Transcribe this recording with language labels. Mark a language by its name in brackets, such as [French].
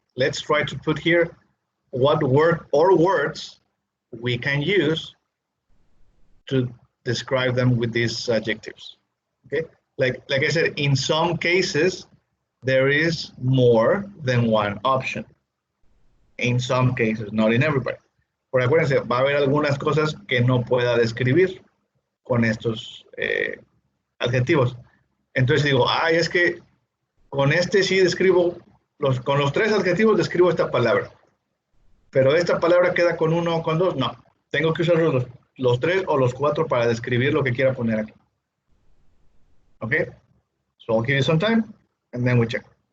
[English] Let's try to put here what word or words we can use to describe them with these adjectives. Okay, like I said, in some cases there is more than one option. In some cases, not in everybody. [Spanish] Por acuérdense, va a haber algunas cosas que no pueda describir con estos adjetivos. Entonces digo, ay, es que con este sí describo, con los 3 adjetivos describo esta palabra. Pero esta palabra queda con 1 o con 2, no. Tengo que usar los 3 o los 4 para describir lo que quiera poner aquí. [English] Okay? So I'll give you some time and then we check.